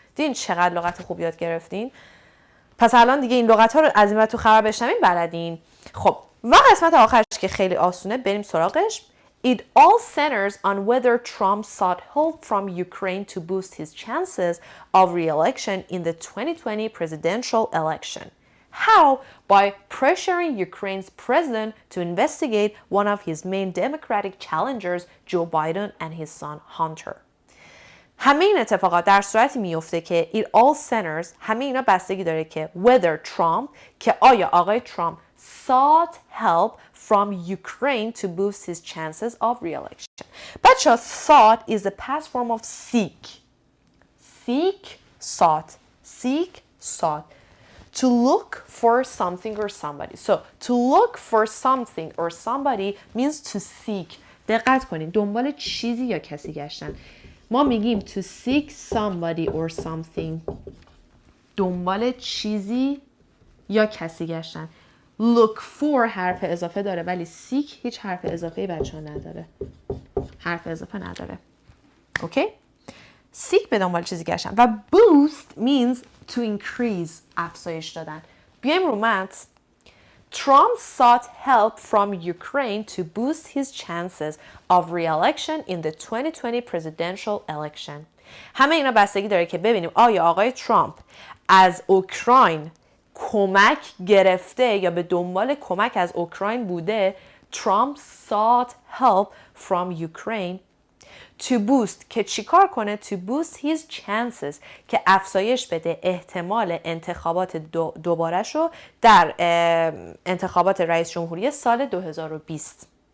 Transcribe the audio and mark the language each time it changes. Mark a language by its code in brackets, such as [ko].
[fa] دیدین چقدر لغت خوب یاد گرفتین؟ پس الان دیگه این لغت ها رو از این بعد تو خبر بشنوین بلدین. خب و قسمت آخرش که خیلی آسونه بریم سراغش. [en] It all centers on whether Trump sought help from Ukraine to boost his chances of re-election in the 2020 presidential election. How? By pressuring Ukraine's president to investigate one of his main Democratic challengers, Joe Biden and his son Hunter. [fa] همه این اتفاقات در صورتی میفته که [en] it all centers، [fa] همه اینا بستگی داره که [en] whether Trump، [fa] که آیا آقای ترامپ [en] sought help from Ukraine to boost his chances of re-election. [fa] بچه [en] sought is the past form of seek. Seek, sought. Seek, sought. To look for something or somebody. So, to look for something or somebody means to seek. [fa] دقت کنید دنبال چیزی یا کسی گشتن. [en] ما میگیم to seek somebody or something. [fa] دنبال چیزی یا کسی گشتن. Look for حرف اضافه داره ولی seek هیچ حرف اضافه بچه ها نداره. حرف اضافه نداره. اوکی؟ seek به دنبال چیزی گشتن. [en] و boost means to increase، [fa] افزایش دادن. بیایم رو متن. [en] Trump sought help from Ukraine to boost his chances of re-election in the 2020 presidential election. [fa] همه اینا بستگی داره که ببینیم آیا آقای ترامپ از اوکراین کمک گرفته یا به دنبال کمک از اوکراین بوده. [en] Trump sought help from Ukraine to boost [fa] که چیکار کنه؟ [en] to boost his chances [fa] که افزایش بده احتمال انتخابات دوبارش رو در انتخابات رئیس جمهوری سال 2020.